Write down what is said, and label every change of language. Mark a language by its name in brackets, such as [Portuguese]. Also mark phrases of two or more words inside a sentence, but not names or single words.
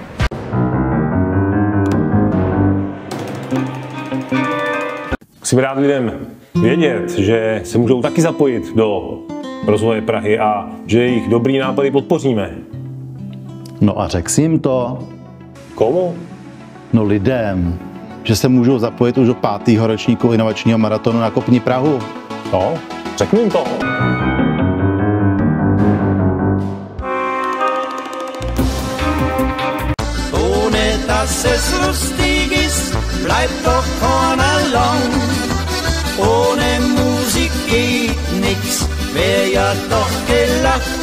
[Czech] Musím rád lidem vědět, že se můžou taky zapojit do rozvoje Prahy a že jejich dobrý nápady podpoříme. No a řekl jsi jim to? Komu? No lidem, že se můžou zapojit už do 5. ročníku inovačního maratonu Nakopni Prahu. No, řekni jim to. [German] Ohne dass es lustig ist, bleibt doch keiner lang. Ohne Musik geht nix, wär ja doch gelacht.